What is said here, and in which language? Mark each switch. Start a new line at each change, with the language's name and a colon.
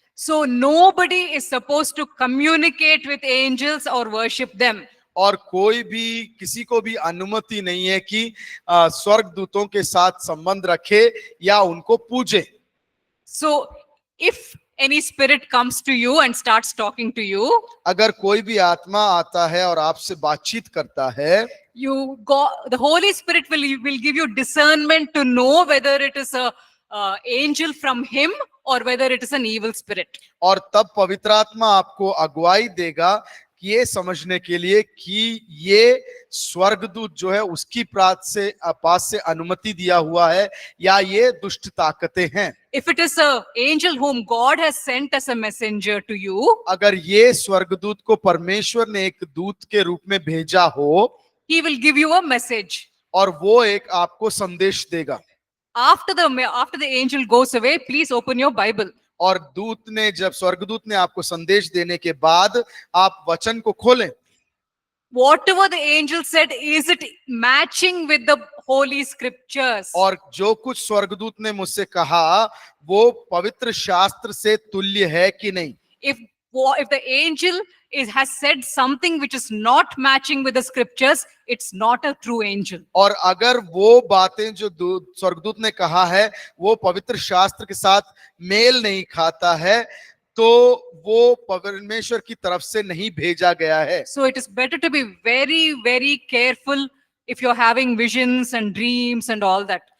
English: So nobody is supposed to communicate with angels or worship them.
Hindi: और कोई भी किसी को भी अनुमति नहीं है कि स्वर्गदूतों के साथ संबंध रखे या उनको पूजे.
English: So if any spirit comes to you and starts talking to you,
Hindi: अगर कोई भी आत्मा आता है और आपसे बातचीत करता है,
English: the Holy Spirit will give you discernment to know whether it is a angel from him or whether it is an evil spirit.
Hindi: और तब पवित्र आत्मा आपको अगुवाई देगा कि ये समझने के लिए कि ये स्वर्गदूत जो है उसकी पास से अनुमति दिया हुआ है या ये दुष्ट ताकतें हैं.
English: If it is a angel whom God has sent as a messenger to you,
Hindi: अगर ये स्वर्गदूत को परमेश्वर ने एक दूत के रूप में भेजा हो,
English: he will give you a message.
Hindi: और वो एक आपको संदेश देगा.
English: After the angel goes away, please open your Bible.
Hindi: और जब स्वर्गदूत ने आपको संदेश देने के बाद आप वचन को खोलें.
English: Whatever the angel said, is it matching with the holy scriptures?
Hindi: और जो कुछ स्वर्गदूत ने मुझसे कहा वो पवित्र शास्त्र से तुल्य है कि नहीं.
English: If the angel has said something which is not matching with the scriptures, it's not a true angel.
Hindi: और अगर वो बातें जो स्वर्गदूत ने कहा है वो पवित्र शास्त्र के साथ मेल नहीं खाता है तो वो परमेश्वर की तरफ से नहीं भेजा गया है.
English: So it is better to be very, very careful if you're having visions and dreams and all that.